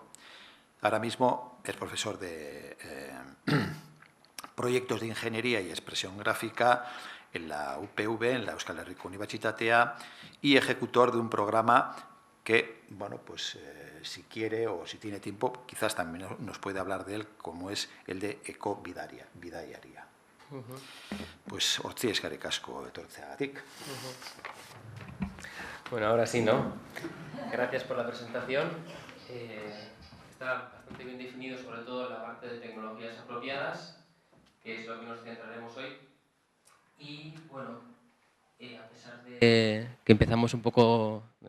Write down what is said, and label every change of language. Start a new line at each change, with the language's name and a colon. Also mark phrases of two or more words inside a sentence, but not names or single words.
Spanish: Ahora mismo es profesor de proyectos de ingeniería y expresión gráfica en la UPV, en la Euskal Herriko Unibertsitatea, y ejecutor de un programa que, bueno, pues si quiere o si tiene tiempo, quizás también nos puede hablar de él, como es el de Bidaiaria.
Basque: Pues hortzi eskerrik asko etortzeagatik.
Spanish: Bueno, ahora sí, ¿no? Gracias por la presentación. Está bastante bien definido, sobre todo la parte de tecnologías apropiadas, que es lo que nos centraremos hoy. Y bueno, a pesar de que empezamos un poco